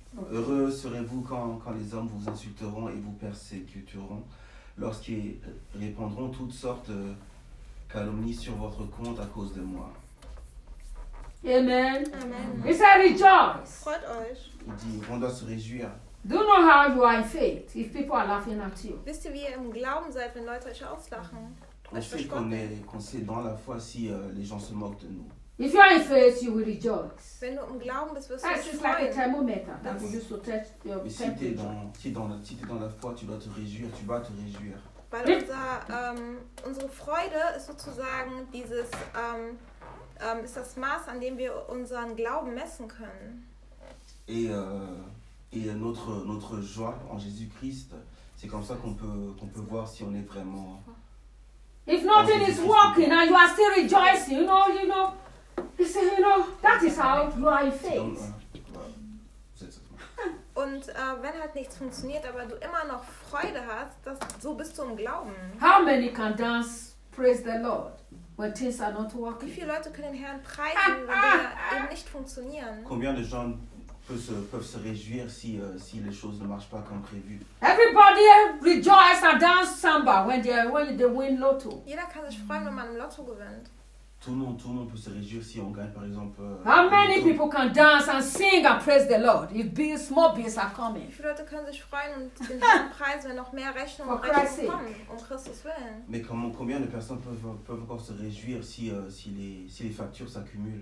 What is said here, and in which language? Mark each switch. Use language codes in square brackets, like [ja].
[fr] Heureux serez-vous quand les hommes vous insulteront et vous persécuteront, lorsqu'ils répandront toutes sortes de calomnies sur votre compte à cause de moi. Amen. Amen. Il dit [en] rejoice. [de] Freut euch. [fr] Il dit on doit se réjouir. [en] Do you know how you are in faith if people are laughing at you? [de] Wisst ihr, wie ihr im Glauben seid, wenn Leute euch auslachen? [fr] On sait qu'on sait dans la foi si les gens se moquent de nous. [en] If you are in faith, you will rejoice. [de] Wenn du im Glauben bist, wirst du freuen. [en] It's like a thermometer. That will just test your temperature. [fr] Si t'es dans la foi, tu vas te réjouir. [de] Weil unsere Freude ist sozusagen dieses ist das Maß, an dem wir unseren Glauben messen können. [fr] Et notre joie en Jésus-Christ, c'est comme ça qu'on peut voir si on est vraiment. [en] If nothing is working and you are still rejoicing, you know, you say, you know, that is how you are in faith. [de] Und wenn halt nichts funktioniert, aber du immer noch Freude hast, das, so bist du im Glauben. [en] How many can dance, praise the Lord, when things are not working? [de] Wie viele Leute können den Herrn preisen, wenn Dinge eben nicht funktionieren? [fr] Combien de gens peuvent se réjouir si les choses ne marchent pas comme prévu. [en] Everybody rejoice and dance samba when they win lotto. [de] Jeder kann sich freuen, wenn man ein Lotto gewinnt. [fr] Tout le monde peut se réjouir si on gagne par exemple. [en] How many people can dance and sing and praise the Lord if more bills are coming? [de] Wie viele Leute können sich freuen und den Herrn preisen, wenn noch mehr Rechnungen kommen, um Christus willen? [fr] Mais combien de personnes peuvent encore se réjouir si les factures s'accumulent?